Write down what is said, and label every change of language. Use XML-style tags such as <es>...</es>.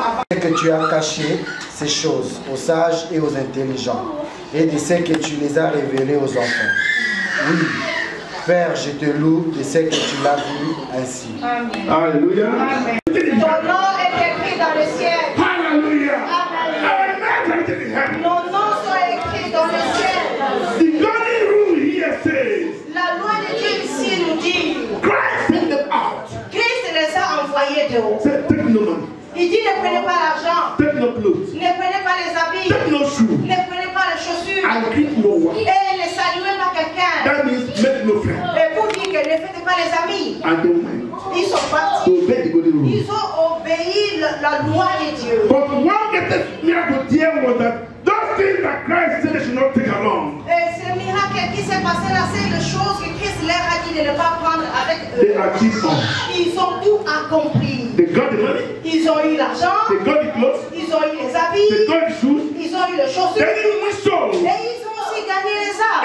<fr>Que tu as caché ces choses aux sages et aux intelligents, et de ce que tu les as révélées aux enfants. Oui, Père, je te loue de ce que tu l'as vu ainsi. Amen. Alléluia. Amen. Ton nom est écrit dans le ciel.</fr> <en>Hallelujah. Amen.</en> <fr>Nos noms sont écrits dans le ciel.</fr> <en>The golden rule here says,</en> <fr>La loi de Dieu ici nous dit,</fr> <en>Christ sent them out.</en> <fr>Christ les a envoyés de haut.</fr> <en>Say, take no money,</en> <fr>Il dit ne prenez pas l'argent,</fr> <en>take no clothes,</en> <fr>ne prenez pas les habits,</fr> <en>take no shoe,</en> <fr>ne prenez pas les chaussures,</fr> <en>and greet no one.</en> <fr>et ne saluez pas quelqu'un.</fr> <en>That means make no friend.</en> <fr>Et pour dire que ne faites pas les amis,</fr> <en>And don't mind.</en> <fr>ils sont partis.</fr> <en>Obey the golden rule.</en> <fr>Ils ont obéi la loi de Dieu.</fr> <en>But one greatest miracle there was that those things that Christ said they should not take along,</en> <fr>Et ce miracle qui s'est passé là, c'est les choses que Christ leur a dit de ne pas prendre avec</fr> <en>they</en> <fr>eux.</fr> <en>achieved all.</en> <fr>Ils ont tout accompli.</fr> <en>They got the money,</en> <fr>Ils ont eu l'argent,</fr> <en>they got the clothes,</en> <fr>ils ont eu les</fr> <en>they</en> <fr>habits,</fr> <en>got the shoes,</en> <fr>ils ont eu les chaussures,</fr> <en>they didn't win souls.</en> <fr>et ils ont aussi gagné les âmes.</fr>